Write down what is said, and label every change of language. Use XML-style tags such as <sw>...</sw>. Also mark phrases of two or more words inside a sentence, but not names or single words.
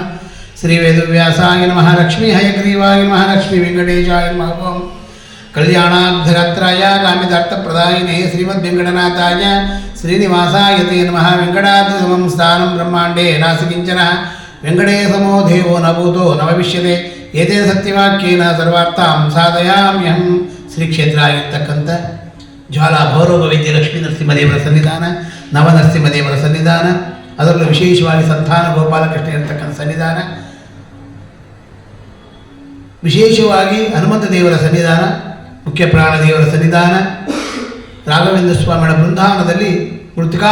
<sa>ಶ್ರೀ ವೇದವ್ಯಾಸಾಯ ನಮಃ. ಲಕ್ಷ್ಮೀ ಹಯಗ್ರೀವಾಯ ನಮಃ. ಲಕ್ಷ್ಮೀ ವೆಂಕಟೇಶಾಯ ನಮಃ. ಓಂ ಕಲ್ಯಾಣಾಬ್ಧಗಾತ್ರಾಯ ಕಾಮಿತಾರ್ಥಪ್ರದಾಯಿನೇ ಶ್ರೀಮದ್ ವೆಂಕಟನಾಥಾಯ ಶ್ರೀನಿವಾಸಾಯ ತೇ ನಮಃ. ವೆಂಕಟಾದ್ರಿ ಸಮಂ ಸ್ಥಾನಂ ಬ್ರಹ್ಮಾಂಡೇ ನಾಸ್ತಿ ಕಿಂಚನ ವೆಂಕಟೇಶಮೋ ದೇವೋ ನ ಭೂತೋ ನ ಭವಿಷ್ಯತೆ ಏತೇನ ಸತ್ಯವಾಕ್ಯೇನ ಸರ್ವಾರ್ಥಾಂ ಸಾಧಯಾಮ್ಯಹಂ.</sa> <kn>ಶ್ರೀ ಕ್ಷೇತ್ರ ಆಗಿರ್ತಕ್ಕಂಥ ಜ್ವಾಲಾ ಭೌರವ ವೈದ್ಯ ಲಕ್ಷ್ಮೀ ನರಸಿಂಹದೇವರ ಸನ್ನಿಧಾನ, ನವನರಸಿಂಹದೇವರ ಸನ್ನಿಧಾನ, ಅದರಲ್ಲೂ ವಿಶೇಷವಾಗಿ ಸಂತಾನ ಗೋಪಾಲಕೃಷ್ಣ ಇರತಕ್ಕಂಥ ಸನ್ನಿಧಾನ, ವಿಶೇಷವಾಗಿ ಹನುಮಂತ ದೇವರ ಸನ್ನಿಧಾನ, ಮುಖ್ಯ ಪ್ರಾಣದೇವರ ಸನ್ನಿಧಾನ, ರಾಘವೇಂದ್ರ ಸ್ವಾಮಿಗಳ ಬೃಂದಾವನದಲ್ಲಿ ಮೃತಿಕಾ</kn>